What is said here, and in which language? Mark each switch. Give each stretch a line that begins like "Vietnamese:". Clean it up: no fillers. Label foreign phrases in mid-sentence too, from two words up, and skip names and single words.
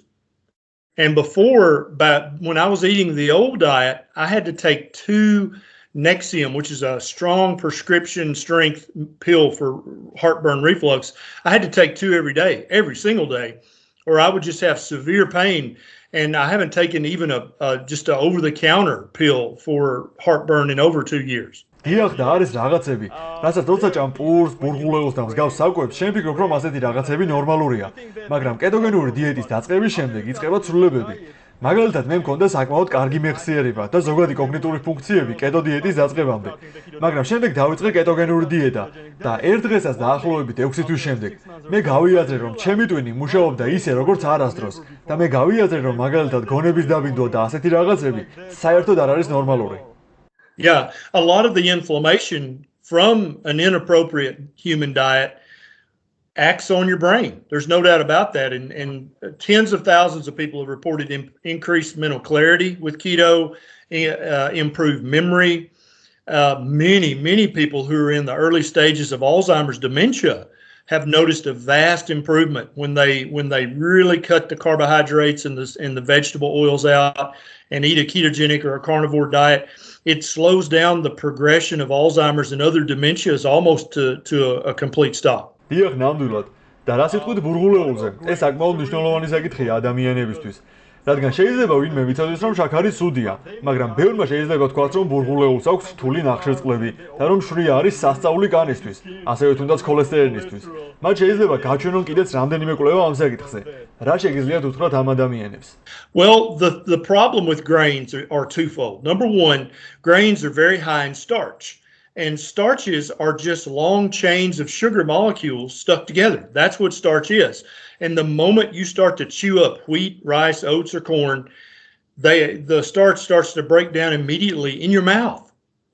English: And before, when I was eating the old diet, I had to take 2 Nexium, which is a strong prescription strength pill for heartburn reflux. I had to take 2 every day, every single day, or I would just have severe pain. And I haven't taken even just an over-the-counter pill for heartburn in over 2 years.
Georgian: დიახ, და არის რაღაცები, რასაც როცა ჭამპურს, ბურღულეულს და მსგავს საკვებს, შენ ფიქრობ, რომ ასეთი რაღაცები ნორმალურია. მაგრამ კეტოგენური დიეტის დაწყების შემდეგ იწყება ცვლილებები. მაგალითად, მე მქონდა საკმაოდ კარგი მეხსიერება და ზოგადი კოგნიტური ფუნქციები კეტო დიეტის დაწყებამდე. მაგრამ შემდეგ დავიწყე კეტოგენური დიეტა და ერთ დღესაც დაახლოებით 6 თვის შემდეგ მე გავიაზრე, რომ ჩემი ტვინი მუშაობდა ისე, როგორც არასდროს და მე გავიაზრე, რომ მაგალითად გონების დაბინდვა და ასეთი რაღაცები საერთოდ არ არის ნორმალური.
English: Yeah, a lot of the inflammation from an inappropriate human diet acts on your brain. There's no doubt about that. And tens of thousands of people have reported increased mental clarity with keto, improved memory. Many people who are in the early stages of Alzheimer's dementia have noticed a vast improvement when they really cut the carbohydrates and the vegetable oils out and eat a ketogenic or a carnivore diet. It slows down the progression of Alzheimer's and other dementias almost to a complete stop.
Georgian: დიახ, ნამდვილად. და რა სიტყვით ბურღულეულზე? ეს საკმაოდ მნიშვნელოვანი საკითხია ადამიანებისთვის. რადგან შეიძლება ვინმე ვიცოდეს, რომ შაქარი სუდია, მაგრამ ბევრმა შეიძლება თქვას, რომ ბურღულეულს აქვს რთული ნახშირწყლები და რომ შვრია არის სასწაული კანისთვის, ასევე თუნდაც ქოლესტერინისთვის. მათ შეიძლება გაჩვენონ კიდეც რამდენიმე კვლევა ამ საკითხზე. რა შეგიძლიათ უთხრათ ამ ადამიანებს?
English: Well, the problem with grains are twofold. Number one, grains are very high in starch. And starches are just long chains of sugar molecules stuck together. That's what starch is. And the moment you start to chew up wheat, rice, oats, or corn, the starch starts to break down immediately in your mouth.